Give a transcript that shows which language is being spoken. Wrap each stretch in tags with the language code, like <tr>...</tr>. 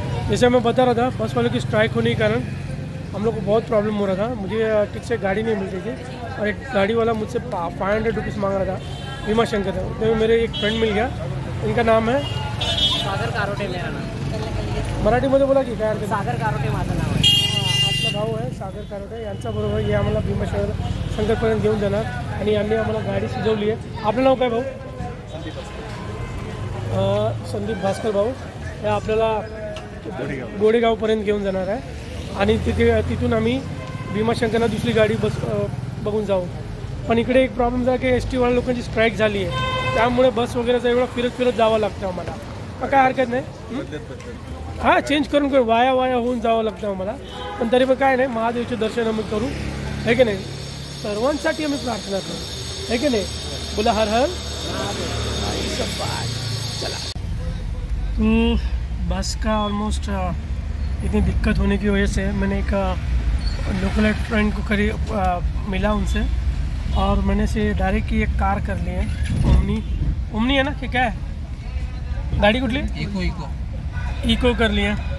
<hi>जैसे मैं बता रहा था, बस वालों की स्ट्राइक होने के कारण हम लोग को बहुत प्रॉब्लम हो रहा था। मुझे ठीक से गाड़ी नहीं मिल रही थी और एक गाड़ी वाला मुझसे 500 रुपीज़ मांग रहा था, भीमा शंकर था। तो मेरे एक फ्रेंड मिल गया, इनका नाम है सागर कारोटे, मेरा नाम</hi> <mr>मराठीमध्ये बोला की काय अर्थ? सागर कारोटे माझं नाव आहे। आपला भाऊ आहे सागर कारोटे, यांच्याबरोबर हे आम्हाला भीमा शंकरपर्यंत घेऊन जाणार आणि यांनी आम्हाला गाडी शिजवली आहे। आपलं नाव काय भाऊ? संदीप भास्कर भाऊ। हे आपल्याला गोडेगावपर्यंत घेऊन जाणार आहे आणि तिथून आम्ही भीमाशंकरला दुसरी गाडी बघून जाऊ। पण इकडे एक प्रॉब्लेम झाला की ST वाल्या लोकांची स्ट्राईक झाली आहे, त्यामुळे बस वगैरेचा एवढा फिरत जावं लागतं आम्हाला। मग काय हरकत नाही, हां चेंज करून वाया होऊन जावं लागतं आम्हाला, पण तरी पण काय नाही, महादेवचे दर्शन आम्ही करू, है की नाही? सर्वांसाठी आम्ही प्रार्थना करू, है की नाही? बोला हर हर चला।</mr> <hi>बस का ऑलमोस्ट इतनी दिक्कत होने की वजह से मैंने एक लोकल फ्रेंड को मिला उनसे, और मैंने से डायरेक्ट की एक कार कर ली है, ओमनी है ना कि क्या है गाड़ी कुछ ली? इको कर लिया।</hi>